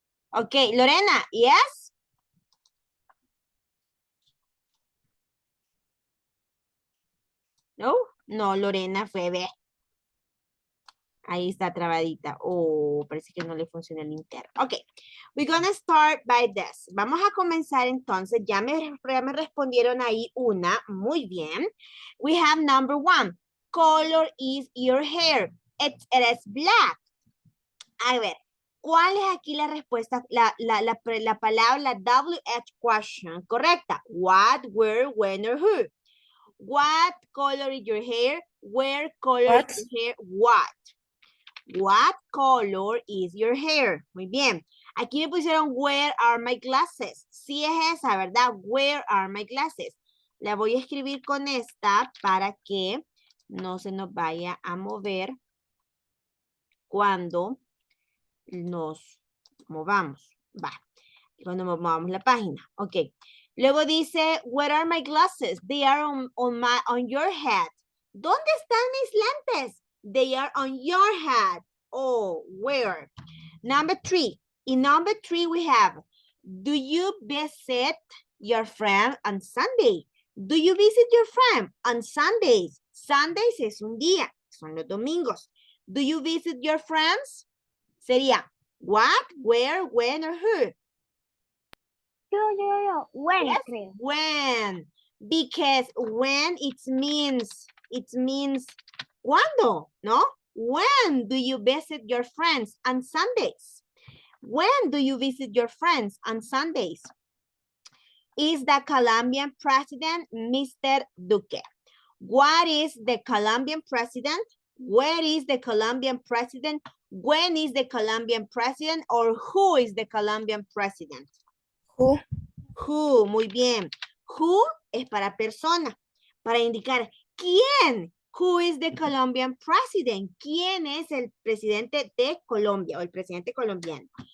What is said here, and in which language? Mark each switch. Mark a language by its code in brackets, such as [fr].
[en] Ok, Lorena, yes? [es] No, no, Lorena fue, ve. Ahí está trabadita. Oh, parece que no le funciona el interno. [en] Ok, we're gonna start by this. [es] Vamos a comenzar entonces. Ya me respondieron ahí una. Muy bien. [en] We have number 1. Color is your hair. It is black. [es] A ver, ¿cuál es aquí la respuesta? La palabra, la WH question, correcta. [en] What, where, when, or who. What color is your hair? Where color is your hair? What? What color is your hair? [es] Muy bien. Aquí me pusieron [en] where are my glasses. [es] Sí es esa, ¿verdad? [en] Where are my glasses. [es] La voy a escribir con esta para que no se nos vaya a mover cuando nos movamos. Va. Cuando movamos la página. Ok. Luego dice, [en] where are my glasses? They are on your head. [es] ¿Dónde están mis lentes? [en] They are on your head. Oh, where? Number 3. In number 3 we have, do you visit your friend on Sunday? Do you visit your friend on Sundays? [es] Sundays es un día, son los domingos. [en] Do you visit your friends? Sería, what, where, when, or who? Yo. When, Yes, [es] creo. [en] when. Because when it means [es] ¿cuándo? ¿No? [en] When do you visit your friends on Sundays? When do you visit your friends? On Sundays. Is the Colombian president Mr. Duque? What is the Colombian president? Where is the Colombian president? When is the Colombian president? Or who is the Colombian president? Who? Who, [es] muy bien. Who es para persona, para indicar quién. [en] Who is the Colombian president? [es] ¿Quién es el presidente de Colombia o el presidente colombiano?